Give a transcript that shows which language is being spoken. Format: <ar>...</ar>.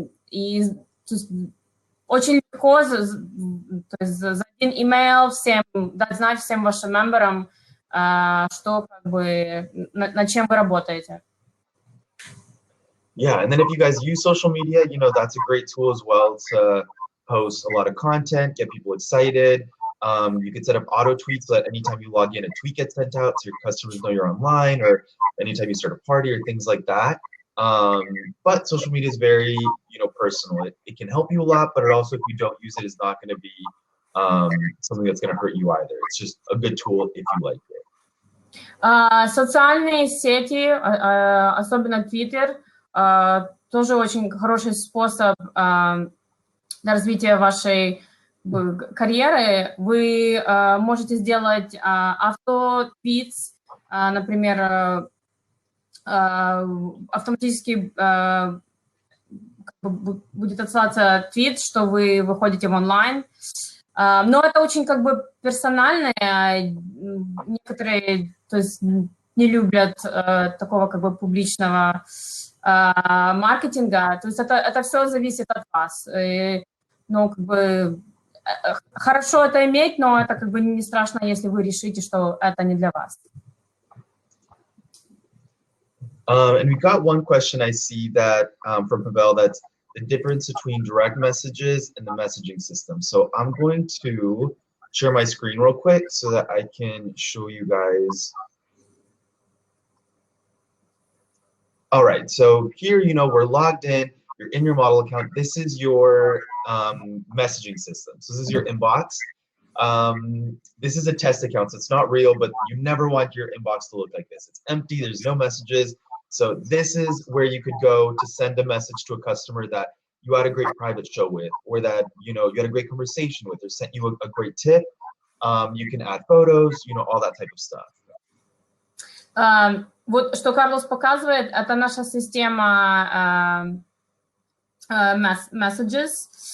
<ru>и то есть, очень легко то есть, за один email всем дать знать всем вашим мемберам, что как бы над чем вы работаете.</ru> <en>Yeah, and then if you guys use social media, you know, that's a great tool as well to post a lot of content, get people excited. You can set up auto tweets so that anytime you log in, a tweet gets sent out so your customers know you're online, or anytime you start a party or things like that. But social media is very, you know, personal. It can help you a lot, but it also, if you don't use it, is not going to be something that's going to hurt you either. It's just a good tool if you like it.</en> <ru>Социальные сети, особенно Twitter, тоже очень хороший способ для развития вашей карьеры. Вы можете сделать авто-твитс, например, автоматически будет отсылаться твит, что вы выходите в онлайн. Но это очень как бы персональное. Некоторые, то есть, не любят такого как бы публичного маркетинга. То есть это все зависит от вас. Ну, как бы хорошо это иметь, но это как бы не страшно, если вы решите, что это не для вас.</ru> <en>And we got one question I see that from Pavel, that's the difference between direct messages and the messaging system. So I'm going to share my screen real quick so that I can show you guys. All right, so here, you know, we're logged in, you're in your model account. This is your messaging system. So this is your inbox. This is a test account, so it's not real, but you never want your inbox to look like this. It's empty, there's no messages. So this is where you could go to send a message to a customer that you had a great private show with, or that, you know, you had a great conversation with, or sent you a great tip. You can add photos, you know, all that type of stuff.</en> <ru>Вот что Карлос показывает, это наша система messages.</ru>